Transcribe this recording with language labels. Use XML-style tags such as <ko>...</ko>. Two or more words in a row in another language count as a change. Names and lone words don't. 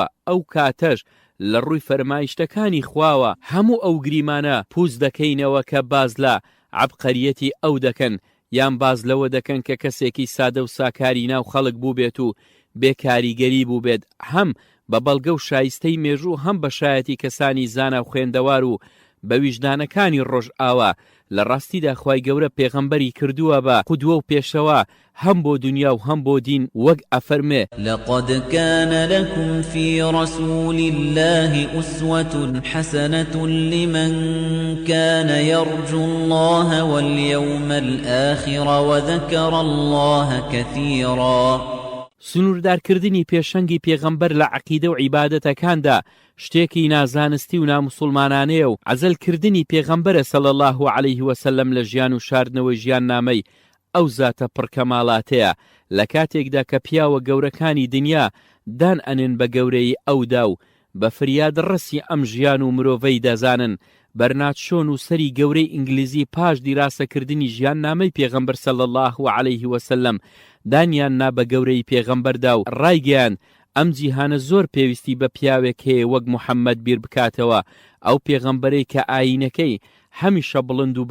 <ckb>ئەو کاتەش لە ڕووی فەرمایشتەکانی خواوە هەموو ئەو گریمانە پووز دەکەینەوە کە باز لە عەبقەریەتی ئەو دەکەن یان باز لەوە دەکەن کە کەسێکی سادە و ساکاری ناو خەڵک بوو بێت و بێکاریگەری بوو بێت هەم بە بەڵگە و شایستەی مێژوو هەم بە شایەتی کەسانی زانا و خوێندەوار و بە ویژدانەکانی ڕۆژ ئاوا لە ڕاستیدا خوای گەورە پێغەمبەری کردووە بە قودوە و پێشەوە هەم بۆ دنیا و هەم بۆ دین وەک ئەفەرمێ</ckb> <ar>لقد كان لكم في رسول الله أسوة حسنة لمن كان يرجو الله واليوم الآخر وذكر الله كثيرا</ar> <ckb>سنوردارکردنی پێشەنگی پێغەمبەر لە عەقیدە و عیبادەتەکاندا شتێکی نازانستی و ناموسڵمانانەیە و عەزەلکردنی پێغەمبەرە</ckb> <ar>سەڵی الله عەلەیه وسەلەم</ar> <ckb>لە ژیان و شاردنەوەی ژیان نامەی ئەو زاتە پڕکەماڵاتەیە لە کاتێکدا کە پیاوە گەورەکانی دنیا دان ئەنێن بە گەورەی ئەودا و بە فریاد ڕەسی ئەم ژیان و مرۆڤەی دەزانن بەرناتشۆن و سەری گەورەی ئینگلیزی پاش دیراسەکردنی ژیان نامەی پێغەمبەر</ckb> <ar>سەڵی الله عەلەیه وسەلەم</ar> <ckb>دانیان نا بە گەورەی پێغەمبەردا و ڕایگەیان ئەم جیهانە زۆر پێویستی بە پیاوێک هەیە وەک موحەممەد بیر بکاتەوە ئەو پێغەمبەرەی کە ئاینەکەی هەمیشە بڵند و</ckb>